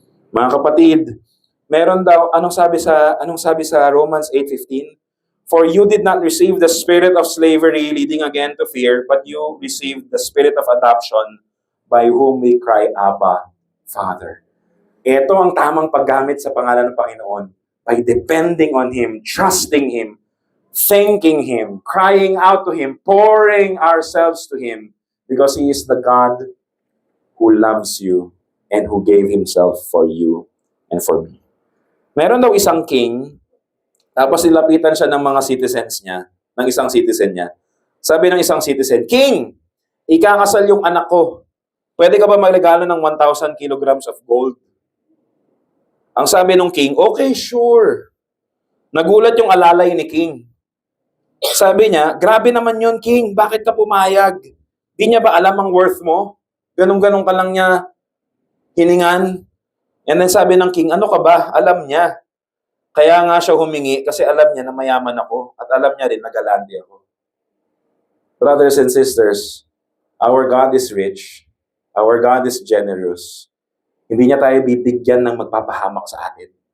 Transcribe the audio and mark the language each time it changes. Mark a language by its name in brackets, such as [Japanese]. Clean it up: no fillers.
[Filipino] Mga kapatid, meron daw, anong sabi sa Romans 8:15? [English] For you did not receive the spirit of slavery leading again to fear, but you received the spirit of adoption, by whom we cry, Abba, Father. [Filipino] Ito ang tamang paggamit sa pangalan ng Panginoon. [English] By depending on Him, trusting Him, thanking Him, crying out to Him, pouring ourselves to Him, because He is the God who loves you and who gave Himself for you and for me. [Filipino] Meron daw isang king, tapos nilapitan siya ng mga citizens niya, ng isang citizen niya. Sabi ng isang citizen, "King, ikakasal yung anak ko. Pwede ka ba magregalo ng [English] 1,000 kilograms of gold?" [Filipino] Ang sabi ng king, [English] "Okay, sure." [Filipino] Nagulat yung alalay ni king. Sabi niya, "Grabe naman yun, king. Bakit ka pumayag? Di niya ba alam ang worth mo? Ganun-ganun ka lang niya hiningan." And then sabi ng king, "Ano ka ba? Alam niya. Kaya nga siya humingi kasi alam niya na mayaman ako at alam niya rin na galante ako." [English] Brothers and sisters, our God is rich. Our God is generous. [Filipino] Hindi niya tayo bibigyan ng magpapahamak sa atin.